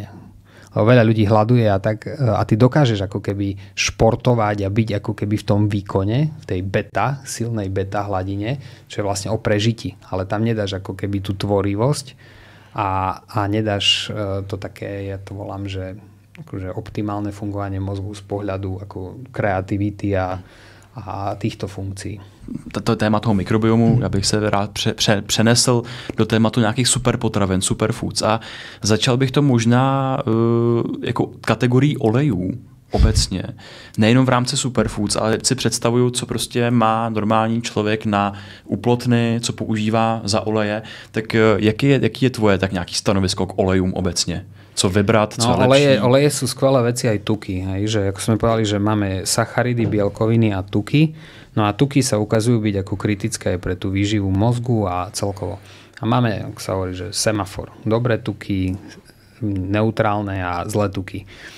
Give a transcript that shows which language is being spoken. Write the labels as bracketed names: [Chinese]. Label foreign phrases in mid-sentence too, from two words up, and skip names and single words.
[Slovak] Lebo veľa ľudí hladuje a ty dokážeš ako keby športovať a byť ako keby v tom výkone, v tej beta, silnej beta hladine, čo je vlastne o prežití. Ale tam nedáš ako keby tú tvorivosť a nedáš to také, ja to volám, že akože optimálne fungovanie mozgu z pohľadu ako kreativity a týchto funkcí. [Czech] To téma toho mikrobiomu, já bych se rád přenesl do tématu nějakých superpotravin, superfoods a začal bych to možná jako kategorii olejů obecně. Nejenom v rámci superfoods, ale si představuju, co prostě má normální člověk na uplotny, co používá za oleje. Tak jaký je tvoje tak nějaký stanovisko k olejům obecně? Co vybrat, co lepší? [Slovak] Oleje sú skvelé veci aj tuky. Hej? Že ako sme povedali, že máme sacharidy, bielkoviny a tuky. No a tuky sa ukazujú byť ako kritické pre tú výživu mozgu a celkovo. A máme, ako sa hovorí, že semafor. Dobré tuky, neutrálne a zlé tuky.